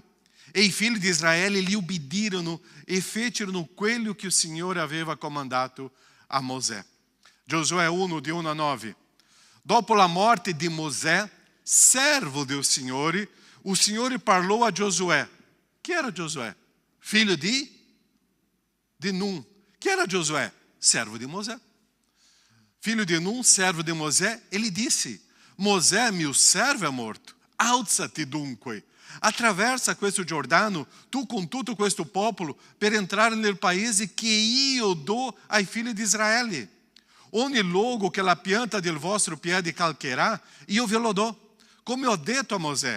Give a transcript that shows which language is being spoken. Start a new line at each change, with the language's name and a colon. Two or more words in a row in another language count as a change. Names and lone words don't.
Italian: E i figli di Israele gli ubbidirono e fecero quello che il Signore aveva comandato a Mosè. Giosuè 1, di 1 a 9. Dopo la morte di Mosè, servo del Signore, o Signore parlò a Giosuè. Chi era Giosuè? Figlio di Nun. Chi era Giosuè? Servo di Mosè.
Portuguese: Filho de Nun, servo de Mosè, ele disse:
Italian: Mosè, mio servo, è morto. Alzati dunque, attraversa questo Giordano, tu con tutto questo popolo, per entrare nel paese che io do ai figli di Israele. Ogni luogo che la pianta del vostro piede calcherà, io ve lo do, come ho detto a Mosè.